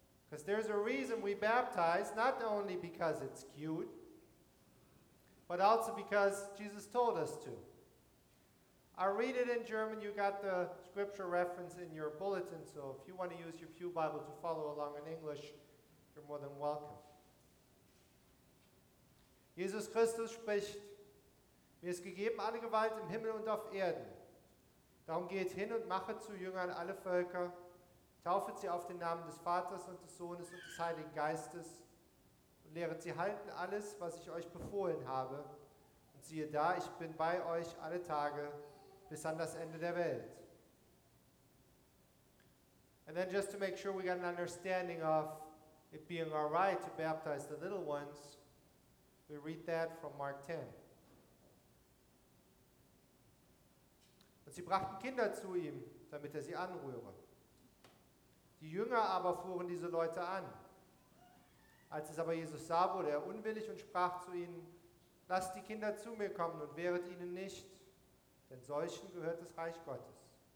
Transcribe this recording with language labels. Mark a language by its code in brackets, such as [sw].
[en] Because there's a reason we baptize, not only because it's cute, but also because Jesus told us to. I read it in German. You got the scripture reference in your bulletin, so if you want to use your pew Bible to follow along in English, you're more than welcome. [de] Jesus Christus spricht, mir ist gegeben alle Gewalt im Himmel und auf Erden. Darum geht hin und mache zu Jüngern alle Völker, taufe sie auf den Namen des Vaters und des Sohnes und des Heiligen Geistes und lehret sie halten alles, was ich euch befohlen habe. Und siehe da, ich bin bei euch alle Tage, bis an das Ende der Welt. [en] And then just to make sure we got an understanding of it being our right to baptize the little ones, we read that from Mark 10. [de] Und sie brachten Kinder zu ihm, damit er sie anrühre. Die Jünger aber fuhren diese Leute an. Als es aber Jesus sah, wurde er unwillig und sprach zu ihnen, lasst die Kinder zu mir kommen und wehret ihnen nicht, denn solchen gehört das Reich Gottes.